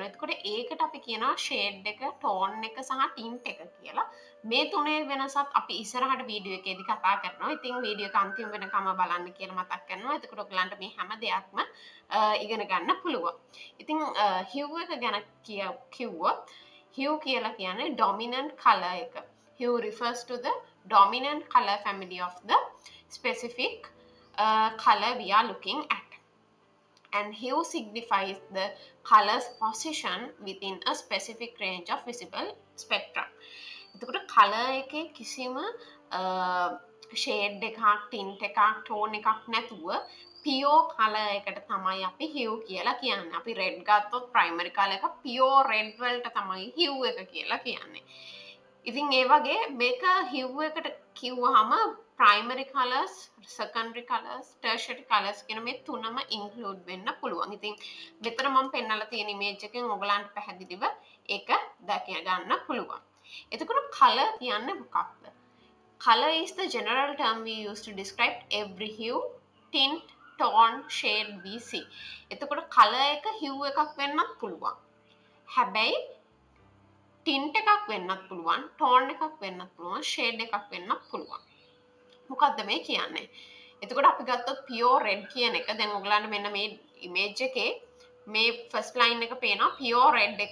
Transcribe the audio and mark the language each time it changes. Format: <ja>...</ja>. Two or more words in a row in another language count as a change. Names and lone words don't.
<si>එතකොට ඒකට අපි කියනවා shade එක, tone එක සහ tint එක කියලා. මේ තුනේ වෙනසත් අපි ඉස්සරහට වීඩියෝ එකේදී කතා කරනවා. ඉතින් වීඩියෝ එක අන්තිම වෙනකම බලන්න කියලා මතක් කරනවා. එතකොට ඔයගලන්ට මේ හැම දෙයක්ම ඉගෙන ගන්න පුළුවන්. ඉතින් hue එක ගැන කිව්වොත් hue කියලා කියන්නේ</si> <en>dominant color</en> <si>එක.</si> <en>Hue refers to the dominant color family of the specific color we are looking at. And hue signifies the color's position within a specific range of visible spectrum.</en> <si>එතකොට color එකේ කිසිම shade එකක්, tint එකක්, tone එකක් නැතුව</si> <en>pure color</en> <si>එකට තමයි අපි hue කියලා කියන්නේ. අපි red ගත්තොත්</si> <en>primary color</en> <si>එක</si> <en>pure red</en> <si>වලට තමයි hue එක කියලා කියන්නේ. ඉතින් ඒ වගේ මේක hue එකට කිව්වහම</si> <en>primary colors, secondary colors, tertiary colors</en> <si>කියන මේ තුනම include වෙන්න පුළුවන්. ඉතින් මෙතන මම පෙන්නලා තියෙන image එකෙන් ඔයගලන්ට පැහැදිලිව ඒක දැක ගන්න පුළුවන්. එතකොට color කියන්නේ මොකක්ද?</si> <en>Color is the general term we use to describe every hue, tint, tone, shade we see.</en> <si>එතකොට color එක hue එකක් වෙන්නත් පුළුවන්. හැබැයි tint එකක් වෙන්නත් පුළුවන්, tone එකක් වෙන්නත් පුළුවන්, shade එකක් වෙන්නත් පුළුවන්. මොකක්ද මේ කියන්නේ? එතකොට අපි ගත්තොත්</si> <en>pure red</en> <si>කියන එක දැන් ඔයගලන්ට මෙන්න මේ image එකේ මේ</si> <en>first line</en> <si>එක පේනවා</si> <en>pure red</en> <si>එක.</si>